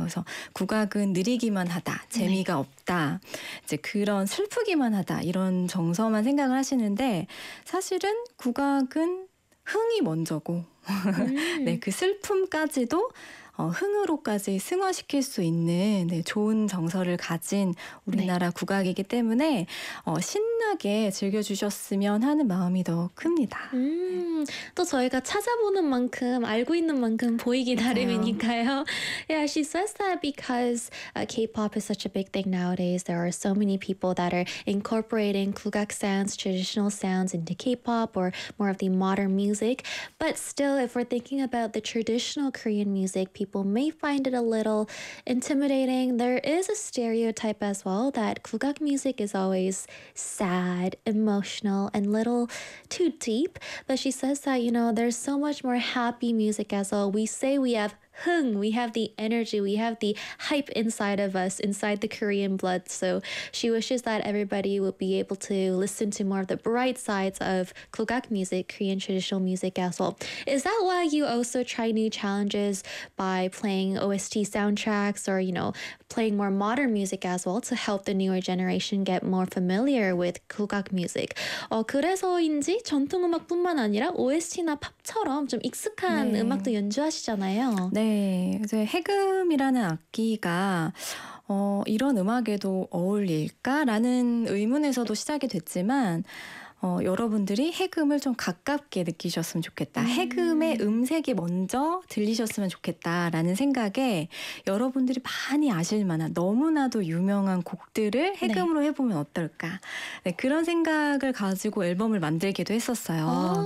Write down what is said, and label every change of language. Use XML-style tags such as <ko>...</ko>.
<ko>그래서 국악은 느리기만 하다, 재미가 없다, 이제 그런 슬프기만 하다, 이런 정서만 생각을 하시는데, 사실은 국악은 흥이 먼저고 네, 그 슬픔까지도 흥으로까지 승화시킬 수 있는, 네, 좋은 정서를 가진 우리나라, 네, 국악이기 때문에 신나게 즐겨주셨으면 하는 마음이 더 큽니다. 또 저희가 찾아보는 만큼, 알고 있는 만큼 보이기 나름이니까요.</ko> <en>Yeah, she says that because K-pop is such a big thing nowadays, there are so many people that are incorporating 국악 sounds, traditional sounds into K-pop or more of the modern music. But still, if we're thinking about the traditional Korean music, people may find it a little intimidating. There is a stereotype as well that 국악 music is always sad, emotional, and a little too deep. But she says that, you know, there's so much more happy music as well. We say we have 흥, we have the energy, we have the hype inside of us, inside the Korean blood. So she wishes that everybody would be able to listen to more of the bright sides of 국악 music, Korean traditional music as well. Is that why you also try new challenges by playing OST soundtracks or, you know, playing more modern music as well to help the newer generation get more familiar with 국악 music?</en> <ko>그래서인지 전통음악뿐만 아니라 OST나 팝처럼 좀 익숙한, 네, 음악도 연주하시잖아요. 네, 이제 해금이라는 악기가 이런 음악에도 어울릴까라는 의문에서도 시작이 됐지만, 여러분들이 해금을 좀 가깝게 느끼셨으면 좋겠다, 해금의 음색이 먼저 들리셨으면 좋겠다라는 생각에 여러분들이 많이 아실만한 너무나도 유명한 곡들을 해금으로, 네, 해보면 어떨까, 네, 그런 생각을 가지고 앨범을 만들기도 했었어요.</ko>